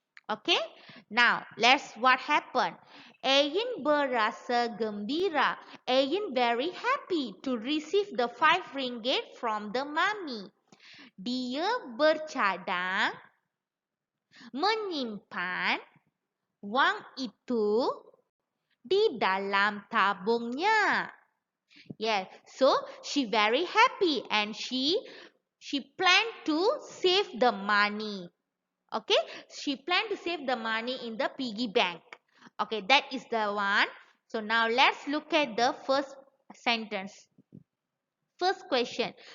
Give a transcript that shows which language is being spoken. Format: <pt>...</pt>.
<en>Okay, now let's what happened.</en> <ms>Ain berasa gembira.</ms> <en>Ain very happy to receive the 5 ringgit from the mommy.</en> <ms>Dia bercadang menyimpan wang itu di dalam tabungnya.</ms> <en>Yes, so she very happy and she planned to save the money. Okay, she planned to save the money in the piggy bank. Okay, that is the one. So now let's look at the first sentence. First question.</en>